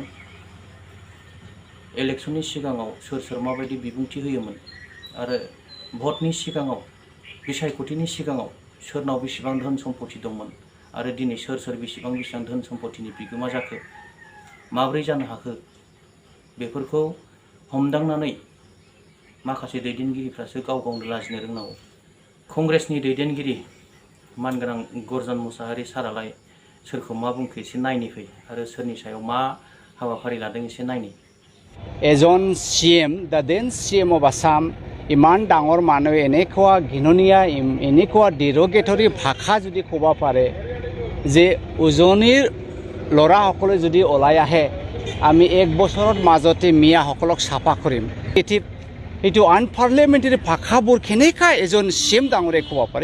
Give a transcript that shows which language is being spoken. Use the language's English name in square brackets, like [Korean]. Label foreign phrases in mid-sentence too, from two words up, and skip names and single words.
[Bodo] इलेक्शननि सिगाङाव सोर सोर माबायदि बिबुंथि होयोमोन आरो भटनि सिगाङाव, बिसायख'थिनि सिगाङाव सोरनाव बेसेबां धोन सम्पति दंमोन आरो दिनै सोर सोर बेसेबां धोन सम्पतिनि बिगोमा जाखो, माब्रै जानो हाखो, बेफोरखौ हमदांनानै माखासे दैदेनगिरिफ्रासो गाव गावनो लाजिनो रोंनांगौ। कंग्रेसनि दैदेनगिरि मानगोनां गर्जन मुसाहारि सारालाय सोरखौ मा बुंखो एसे नायनि फै आरो सोरनि सायाव मा हाबाफारि लादों एसे नायनि। [Assamese] এজন CM, [English] the then CM of Assam, [Assamese] ইমান ডাঙৰ মানুহ এনেকুৱা ঘৃণনীয়, এনেকুৱা ডিৰগেটৰী ভাষা যদি ক'ব পাৰে যে উজনিৰ ল'ৰাসকলে যদি ওলাই আহে আমি 1 বছৰৰ মাজতে মিয়াসকলক চাফা কৰিম, এইটো আনপাৰ্লিয়ামেণ্টাৰী ভাষাবোৰ কেনেকৈ এজন CM ডাঙৰে ক'ব পাৰে?